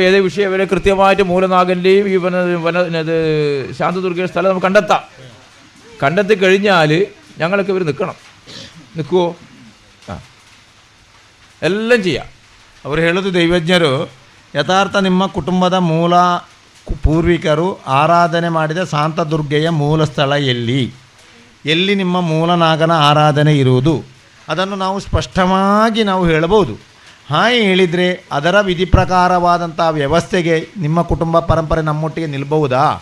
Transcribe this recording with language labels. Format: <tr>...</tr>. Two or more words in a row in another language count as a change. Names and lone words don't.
<ml>ഏത് വിഷയം വരെ കൃത്യമായിട്ട് മൂലനാഗൻ്റെയും ഈ ഇത് ശാന്തദുർഗയുടെ സ്ഥലം നമുക്ക് കണ്ടെത്താം. കണ്ടെത്തി കഴിഞ്ഞാൽ ഞങ്ങളൊക്കെ ഇവർ നിൽക്കുമോ? എല്ലാം ചെയ്യാം.</ml> <kn>ಅವರು ಹೇಳೋದು ದೈವಜ್ಞರು ಯಥಾರ್ಥ ನಿಮ್ಮ ಕುಟುಂಬದ ಮೂಲ ಪೂರ್ವಿಕರು ಆರಾಧನೆ ಮಾಡಿದ ಶಾಂತದುರ್ಗೆಯ ಮೂಲ ಸ್ಥಳ ಎಲ್ಲಿ ನಿಮ್ಮ ಮೂಲನಾಗನ ಆರಾಧನೆ ಇರುವುದು ಅದನ್ನು ನಾವು ಸ್ಪಷ್ಟವಾಗಿ ನಾವು ಹೇಳಬಹುದು. ಹಾಗೆ ಹೇಳಿದರೆ ಅದರ ವಿಧಿ ಪ್ರಕಾರವಾದಂಥ ವ್ಯವಸ್ಥೆಗೆ ನಿಮ್ಮ ಕುಟುಂಬ ಪರಂಪರೆ ನಮ್ಮೊಟ್ಟಿಗೆ ನಿಲ್ಬಹುದಾ?</kn>